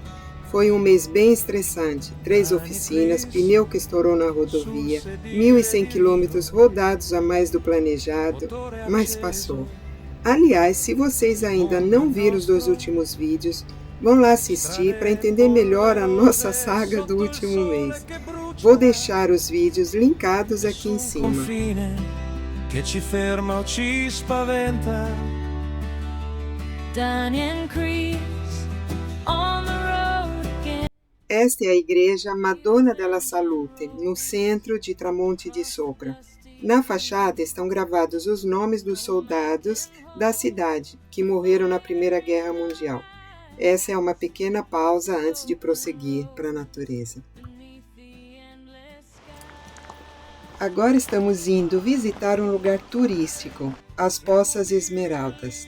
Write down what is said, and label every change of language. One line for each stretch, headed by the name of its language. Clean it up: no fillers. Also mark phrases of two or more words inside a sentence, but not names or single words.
Portuguese: Foi um mês bem estressante, 3 oficinas, pneu que estourou na rodovia, 1.100 quilômetros rodados a mais do planejado, mas passou. Aliás, se vocês ainda não viram os 2 últimos vídeos, vão lá assistir para entender melhor a nossa saga do último mês. Vou deixar os vídeos linkados aqui em cima.
Italian: Che ci ferma o ci spaventa.
Portuguese: Esta é a igreja Madonna della Salute, no centro de Tramonte di Sopra. Na fachada estão gravados os nomes dos soldados da cidade que morreram na Primeira Guerra Mundial. Essa é uma pequena pausa antes de prosseguir para a natureza. Agora estamos indo visitar um lugar turístico, as Poças Esmeraldas.